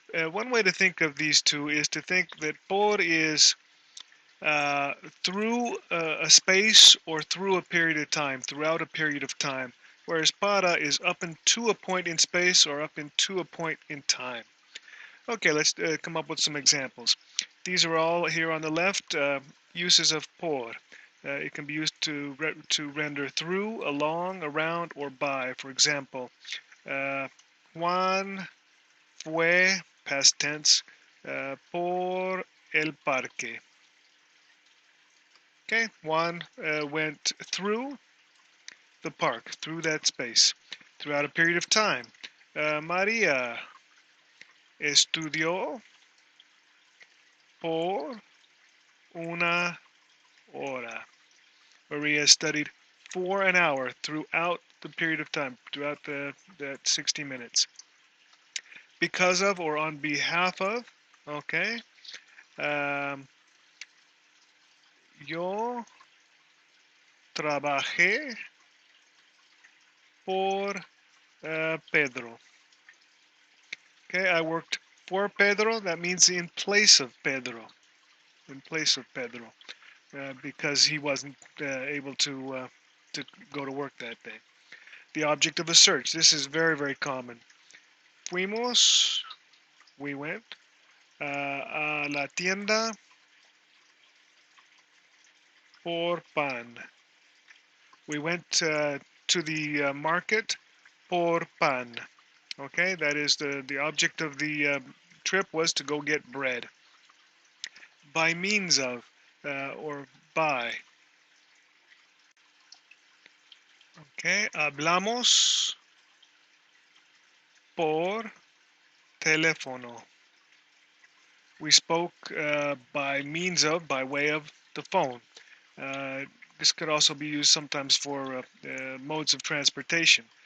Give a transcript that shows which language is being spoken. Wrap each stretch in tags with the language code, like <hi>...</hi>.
<en>One way to think of these two is to think that por is uh, through a space or through a period of time, throughout a period of time, whereas para is up into a point in space or up into a point in time. Okay, let's come up with some examples. These are all here on the left, uses of por. It can be used to render through, along, around, or by. For example,</en> <es>Juan fue,</es> <en>past tense,</en> <es>por el parque.</es> <en>Okay, Juan went through the park, through that space, throughout a period of time.</en> <es>María estudió por una hora.</es> <en>Maria studied for an hour throughout the period of time, throughout that 60 minutes. Because of or on behalf of, okay. Um,</en> <es>yo trabajé por Pedro.</es> <en>Okay, I worked for Pedro. That means in place of Pedro. In place of Pedro, because he wasn't able to go to work that day. The object of a search. This is very, very common.</en> <es>Fuimos,</es> <en>we went,</en> <es>a la tienda por pan.</es> <en>We went to the market</en> <es>por pan.</es> <en>Okay, that is the object of the trip was to go get bread. By means of, or by.</en> <es>Okay, hablamos por teléfono.</es> <en>We spoke by means of, by way of the phone. This could also be used sometimes for modes of transportation.</en>